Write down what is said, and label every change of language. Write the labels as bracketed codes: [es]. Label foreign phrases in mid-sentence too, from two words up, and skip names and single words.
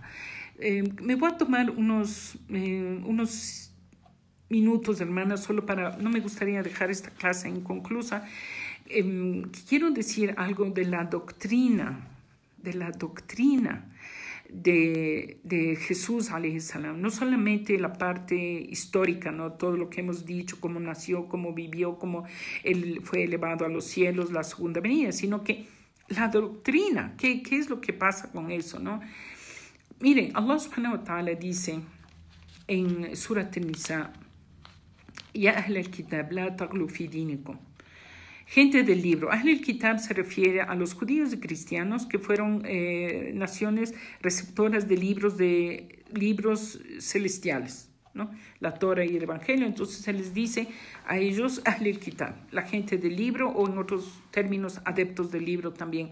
[es] Me voy a tomar unos minutos, hermanas, solo no me gustaría dejar esta clase inconclusa. Quiero decir algo de la doctrina de Jesús, [ar] عليه السلام. [es] No solamente la parte histórica, ¿no? Todo lo que hemos dicho, cómo nació, cómo vivió, cómo él fue elevado a los cielos, la segunda venida, sino que la doctrina, ¿qué es lo que pasa con eso, no? Miren, [ar] الله سبحانه وتعالى [es] dice en [ar] Surat An-Nisa, يا أهل الكتاب لا تغلوا في دينكم. [es] Gente del libro. [ar] أهل الكتاب [es] se refiere a los judíos y cristianos que fueron naciones receptoras de libros celestiales, ¿no? La Torah y el Evangelio. Entonces se les dice a ellos [ar] أهل الكتاب, [es] la gente del libro, o en otros términos adeptos del libro también.